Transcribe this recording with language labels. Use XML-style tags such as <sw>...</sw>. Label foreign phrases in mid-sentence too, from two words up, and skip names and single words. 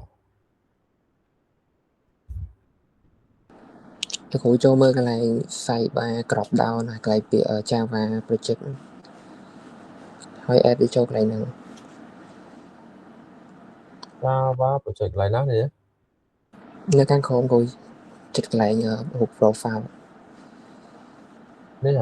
<km>លោកគ្រូចូលមើលកន្លែង</km> <en>sidebar drop down</en> <km>ហើយកន្លែងពាក្យ</km> <en>Java project</en> <km>ហើយ add វាចូលកន្លែងហ្នឹង</km> <en>Java project</en> <km>កន្លែងណានេះ នៅខាងក្រោមគូចិត្តកន្លែងរូប profile នេះហ៎</km>